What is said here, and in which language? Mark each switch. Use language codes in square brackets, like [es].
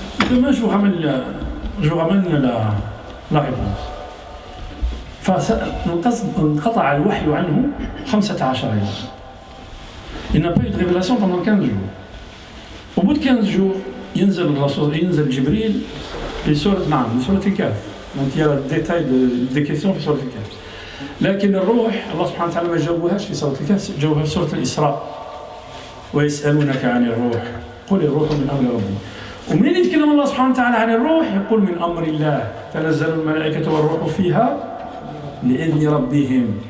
[fr] Demain, je vous ramène la réponse. [ar] فانقطع الوحي عنه 15 يوم. [fr] Il n'a pas eu de révélation pendant 15 jours. Au bout de 15 jours, [ar] ينزل جبريل لسورة لسورة الكهف. [fr] Donc il y a le détail des questions [ar] في سورة الكهف. لكن الروح الله سبحانه وتعالى ما جاوبهاش في سورة الكهف، جاوبها في سورة الإسراء. ويسألونك عن الروح قل الروح من أمر ربي. ومنين يتكلم الله سبحانه وتعالى عن الروح يقول من أمر الله تنزل الملائكة والروح فيها لإذن ربهم.